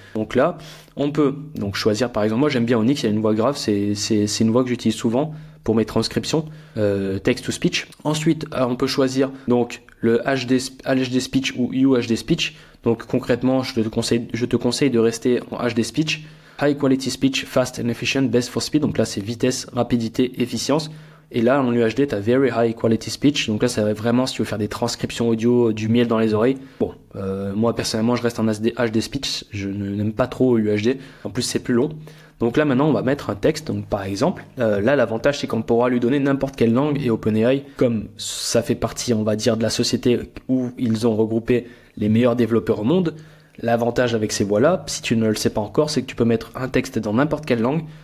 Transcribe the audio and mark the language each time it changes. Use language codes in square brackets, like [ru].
[fr] Donc là, on peut donc choisir par exemple, moi j'aime bien Onyx, il y a une voix grave, c'est une voix que j'utilise souvent pour mes transcriptions, text to speech. Ensuite, on peut choisir donc le HD speech ou UHD speech. Donc concrètement, je te conseille de rester en HD speech. [en] High quality speech, fast and efficient, best for speed. [fr] Donc là, c'est vitesse, rapidité, efficience. Et là, en UHD, tu as Very High Quality Speech. Donc là, ça va vraiment si tu veux faire des transcriptions audio, du miel dans les oreilles. Bon, moi, personnellement, je reste en HD Speech. Je n'aime pas trop UHD. En plus, c'est plus long. Donc là, maintenant, on va mettre un texte. Donc par exemple, là, l'avantage, c'est qu'on pourra lui donner n'importe quelle langue. Et OpenAI, comme ça fait partie, on va dire, de la société où ils ont regroupé les meilleurs développeurs au monde, l'avantage avec ces voix-là, si tu ne le sais pas encore, c'est que tu peux mettre un texte dans n'importe quelle langue.